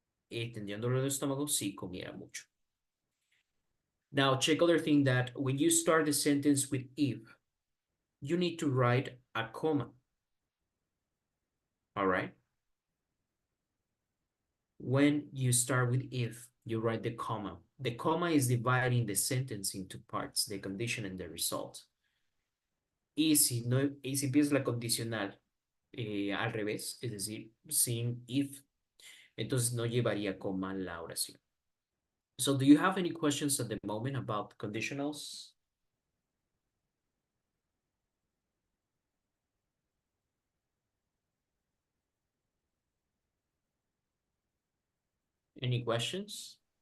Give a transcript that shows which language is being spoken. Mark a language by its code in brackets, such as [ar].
[es] tendría un dolor de estómago si comiera mucho. [en] Now, check other thing that when you start the sentence with if, you need to write a comma. All right? When you start with if, you write the comma. The comma is dividing the sentence into parts, the condition and the result. [es] Y si, no, y si empiezas la condicional al revés, es decir, sin if, entonces no llevaría coma la oración. [en] So do you have any questions at the moment about conditionals? Any questions?